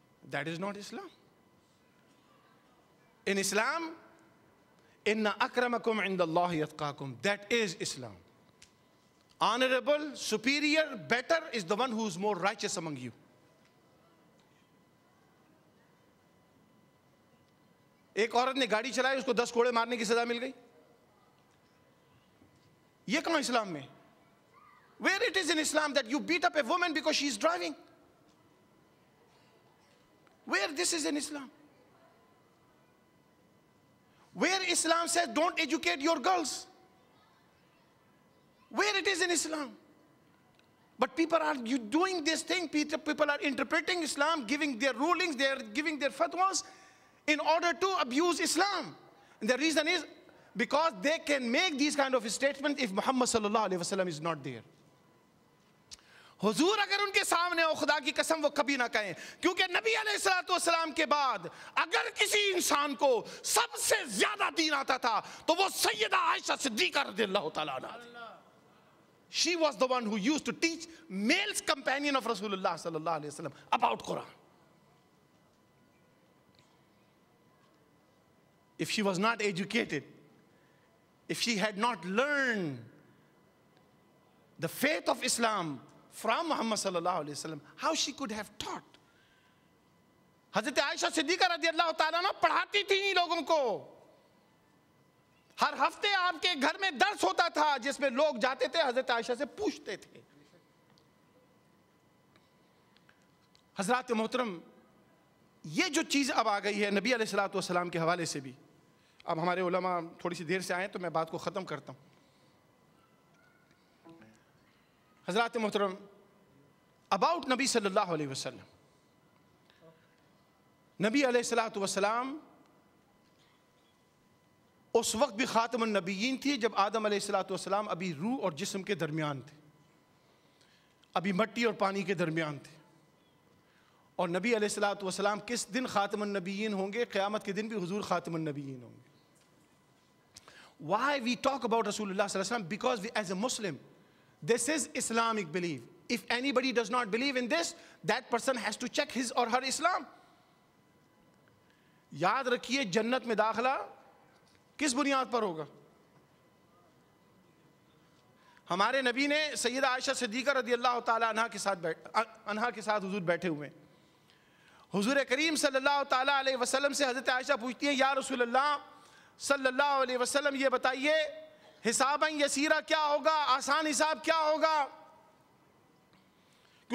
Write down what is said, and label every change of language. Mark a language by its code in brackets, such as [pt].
[en] That is not Islam. In Islam, [ar] inna akramakum indallahi yatqakum. [en] That is Islam. Honorable, superior, better is the one who is more righteous among you. [ur] ایک عورت نے گاڑی چلائی, اس کو 10 کوڑے مارنے کی سزا مل گئی. یہ کہاں اسلام میں؟ [en] Where it is in Islam that you beat up a woman because she is driving? Where this is in Islam? Where Islam says don't educate your girls? Where it is in Islam? But people are doing this thing, people are interpreting Islam, giving their rulings, they are giving their fatwas in order to abuse Islam. And the reason is because they can make these kind of statements if Muhammad sallallahu alaihi wasallam is not there. [ur] حضور اگر ان کے سامنے ہو, خدا کی قسم وہ کبھی نہ کہیں, کیونکہ نبی علیہ الصلوۃ والسلام کے بعد اگر کسی انسان کو سب سے زیادہ دین آتا تھا تو وہ سیدہ عائشہ صدیقہ رضی اللہ تعالیٰ عنہا. [en] She was the one who used to teach male companion of Rasulullah sallallahu alaihi wasallam about Quran. If she was not educated, if she had not learned the faith of Islam from Muhammad sallallahu alaihi wasallam, how she could have taught? [ur] حضرت عائشہ صدیقہ رضی اللہ تعالیٰ عنہ پڑھاتی تھی لوگوں کو. ہر ہفتے آپ کے گھر میں درس ہوتا تھا جس میں لوگ جاتے تھے حضرت عائشہ سے پوچھتے تھے. حضرات محترم, یہ جو چیز اب آ گئی ہے نبی علیہ الصلوۃ والسلام کے حوالے سے بھی, اب ہمارے علماء تھوڑی سی دیر سے آئے تو میں بات کو ختم کرتا ہوں. حضرات محترم, [en] about [ur] نبی صلی اللہ علیہ وسلم, نبی علیہ الصلوۃ والسلام اس وقت بھی خاتم النبیین تھی جب آدم علیہ الصلوۃ والسلام ابھی روح اور جسم کے درمیان تھے, ابھی مٹی اور پانی کے درمیان تھے. اور نبی علیہ الصلوۃ والسلام کس دن خاتم النبیین ہوں گے؟ قیامت کے دن بھی حضور خاتم النبیین ہوں گے. [en] Why we talk about Rasulullah sallallahu alaihi wasallam? Because we, as a Muslim, this is Islamic belief. If anybody does not believe in this, that person has to check his or her Islam. [ur] یاد رکھیے جنت میں داخلہ کس بنیاد پر ہوگا؟ ہمارے نبی نے سیدہ عائشہ صدیقہ رضی اللہ تعالیٰ عنہا کے ساتھ حضور بیٹھے ہوئے. حضور کریم صلی اللہ تعالیٰ علیہ وسلم سے حضرت عائشہ پوچھتی ہے, یا رسول اللہ صلی اللہ علیہ وسلم یہ بتائیے حساباً یسیرہ کیا ہوگا, آسان حساب کیا ہوگا؟